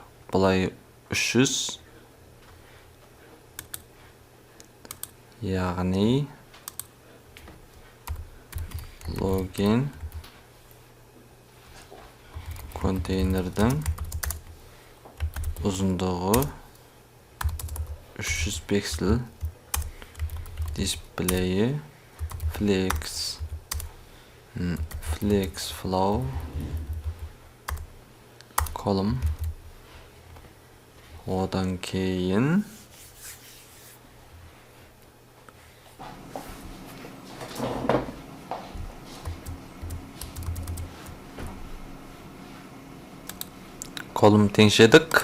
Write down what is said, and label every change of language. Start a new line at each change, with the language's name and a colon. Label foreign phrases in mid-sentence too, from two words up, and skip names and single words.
Kazakh: Бұлай 300. Яғни login контейнердің ұзындығы 300 пиксель, дисплейі
English: flex flow column.
Kazakh: Одан кейін колум теңшедік.